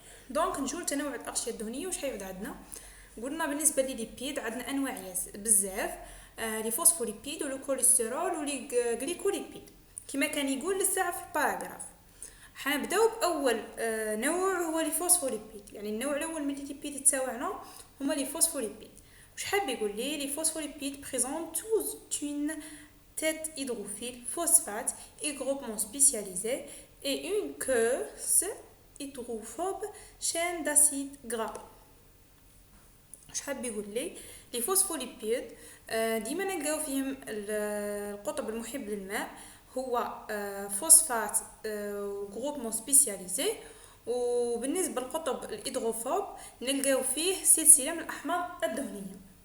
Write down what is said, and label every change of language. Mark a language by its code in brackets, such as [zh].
[ar] دونك نجو لتنوع الاغشيه الدهنيه. واش حيعود عندنا؟ قلنا بالنسبه لي ليبيد عندنا انواع بزاف، لي فوسفوليبيد ولو كوليسترول ولي غليكوليبيد كما كان يقول للساعه في الباراغراف. حنبداو باول نوع هو لي فوسفوليبيد، يعني النوع الاول من الليبيد تاوعنا هما لي فوسفوليبيد. واش حاب يقول لي؟ لي فوسفوليبيد [fr] présentent une tête hydrophile phosphate et groupement spécialisé et une queue hydrophobe chaîne d'acides gras. [ar] واش حاب يقول لي؟ لي فوسفوليبيد ديما نلقاو فيهم القطب المحب للماء هو فوسفات وجروبمون سبيسياليزي، وبالنسبه للقطب الهيدروفوب نلقاو فيه سلسله من الاحماض الدهنيه.